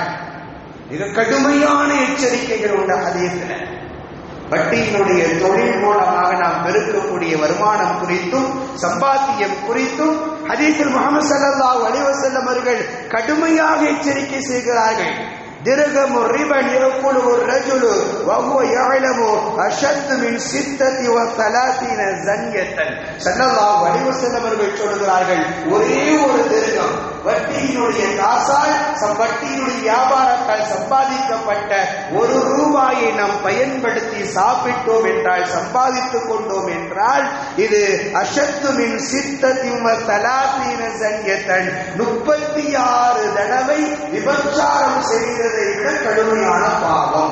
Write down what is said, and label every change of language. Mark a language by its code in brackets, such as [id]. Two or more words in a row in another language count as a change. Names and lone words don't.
[ta] மிக கடுமையான எச்சரிக்கைகள் உண்டு ஹதீஸில். வட்டியினுடைய தொழில் மூலமாக நாம் பெருக்கக்கூடிய வருமானம் குறித்தும் சம்பாத்தியம் குறித்தும் ஹதீஸில் முஹம்மது [ar] صلى الله عليه وسلم [ta] அவர்கள் கடுமையாக எச்சரிக்கை செய்கிறார்கள். [ar] درهم الربا يأكله الرجل وهو يعلم أشد من 36 زنية. صلى الله عليه وسلم [ta] அவர்கள் சொல்கிறார்கள், ஒரே ஒரு திர்கம் வட்டியினுடைய காசால், வட்டியினுடைய வியாபாரத்தால் சம்பாதிக்கப்பட்ட ஒரு ரூபாயை நாம் பயன்படுத்தி சாப்பிட்டோம் என்றால், சம்பாதித்துக் கொண்டோம் என்றால், இது [ar] أشد من 36 زنية [ta] 36 தடவை விபச்சாரம் செய்ததை விட கடுமையான பாவம்.